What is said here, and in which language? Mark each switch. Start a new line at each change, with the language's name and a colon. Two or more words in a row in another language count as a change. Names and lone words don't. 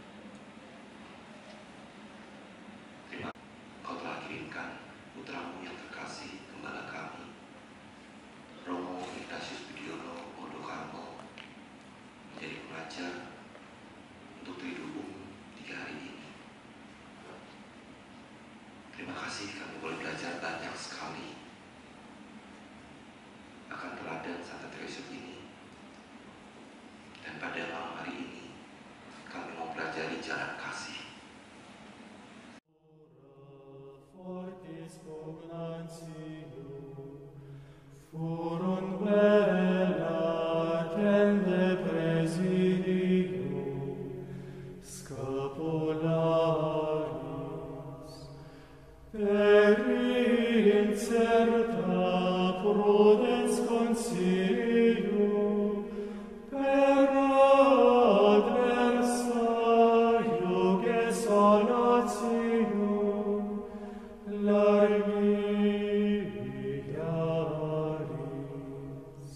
Indonesian: Terima kasih Engkau telah kirimkan putramu yang terkasih, gembala kami, Romo Ignatius Budiono Modokarmo, menjadi pengajar untuk Triduum 3 hari ini. Terima kasih kami boleh belajar banyak sekali akan teladan Santa Teresa ini. Dan pada malam hari ini kami mau pelajari jalan kasih.
Latin: Fortis pugnantium, furunt bella tende presidium, scapularis, per incerta prudens consilium, per adversa iuge salatium, largiaris.